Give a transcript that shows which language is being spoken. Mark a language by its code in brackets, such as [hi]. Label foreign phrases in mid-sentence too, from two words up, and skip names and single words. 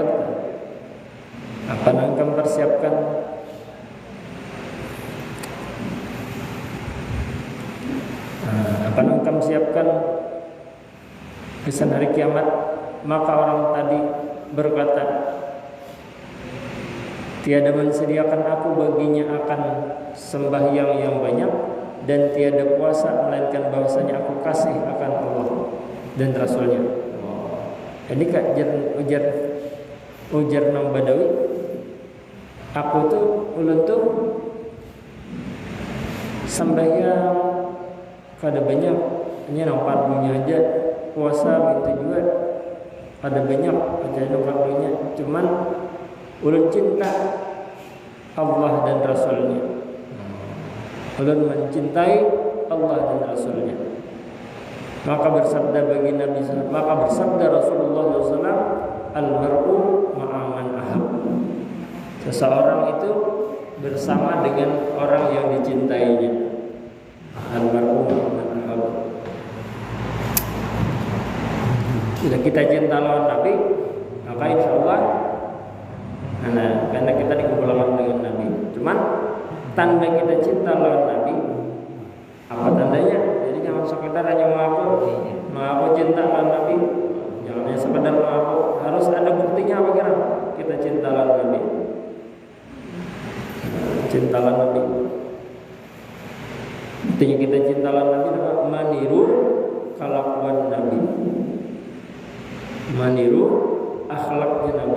[id] Apa yang engkau persiapkan? Apa yang engkau siapkan kesan hari kiamat? [ms] Maka orang tadi berkata, tiada mensediakan aku baginya akan sembahyang yang banyak, dan tiada puasa melainkan bahwasanya aku kasih akan Allah dan Rasulnya. [bjn] Ini kak ujar nang Badawi, aku tuh ulun tuh sembahyang kada banyak, hanya nang fardunya aja, puasa itu juga ada banyak aja nang fardunya, cuman ulun cinta Allah dan Rasulnya. Ulun mencintai Allah dan Rasulnya. [id] Maka bersabda Rasulullah SAW, [ar] المرء مع من أحب. [id] Seseorang itu bersama dengan orang yang dicintainya. [ar] المرء مع من أحب. [id] Bila kita cinta lawan Nabi, maka insya Allah, karena kita dikumpulkan dengan Nabi. Cuman tanda kita cinta lawan Nabi, apa tandanya? Jadi jangan sekedar hanya mengaku cinta lawan Nabi, jangan hanya sekedar mengaku, harus ada buktinya. Apa kira kita cinta lawan Nabi? Cinta lawan Nabi. Buktinya kita cinta lawan Nabi adalah meniru kelakuan Nabi, meniru akhlaknya Nabi.